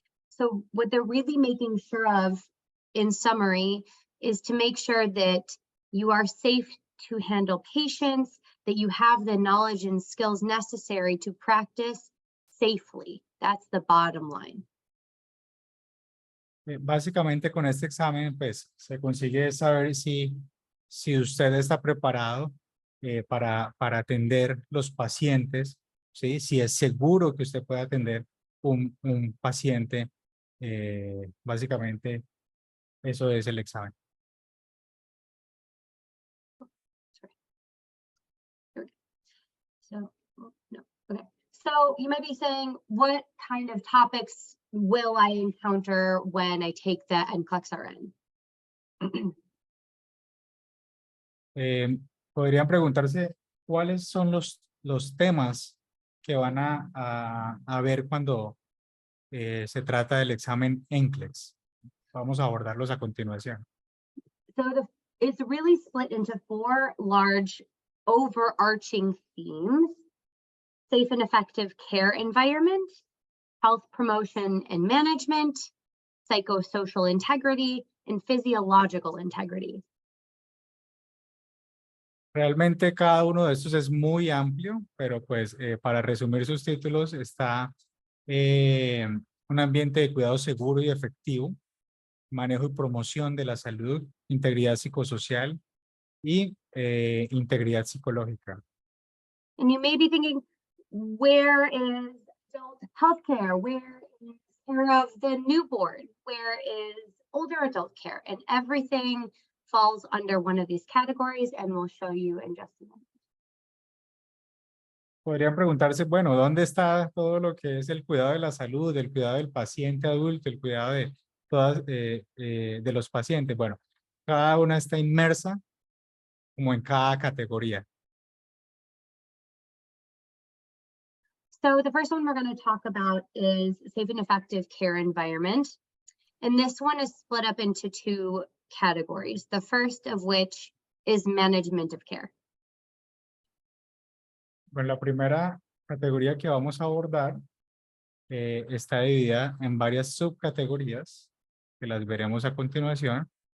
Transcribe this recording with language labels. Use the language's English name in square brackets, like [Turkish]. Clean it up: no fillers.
[English] So what they're really making sure of, in summary, is to make sure that you are safe to handle patients, that you have the knowledge and skills necessary to practice safely. That's the bottom line. [Spanish] Básicamente con este examen, pues se consigue saber si usted está preparado para atender los pacientes, ¿sí? Si es seguro que usted puede atender un paciente. Básicamente, eso es el examen. [English] So, no, okay. So you might be saying, what kind of topics will I encounter when I take the NCLEX RN? [Spanish] Podrían preguntarse cuáles son los temas que van a ver cuando se trata del examen NCLEX. Vamos a abordarlos a continuación. [English] So it's really split into 4 large overarching themes: safe and effective care environment, health promotion and management, psychosocial integrity, and physiological integrity. [Spanish] Realmente cada uno de estos es muy amplio, pero pues para resumir sus títulos está un ambiente de cuidado seguro y efectivo, manejo y promoción de la salud, integridad psicosocial y integridad psicológica. [English] And you may be thinking, where is adult healthcare? Where is care of the newborn? Where is older adult care? And everything falls under one of these categories, and we'll show you in just a minute. [Spanish] Podrían preguntarse, bueno, ¿dónde está todo lo que es el cuidado de la salud, el cuidado del paciente adulto, el cuidado de de los pacientes? Bueno, cada una está inmersa como en cada categoría. [English] So the first one we're going to talk about is safe and effective care environment. And this one is split up into 2 categories. The first of which is management of care. [Spanish] Bueno, la primera categoría que vamos a abordar está dividida en varias subcategorías que las veremos a continuación.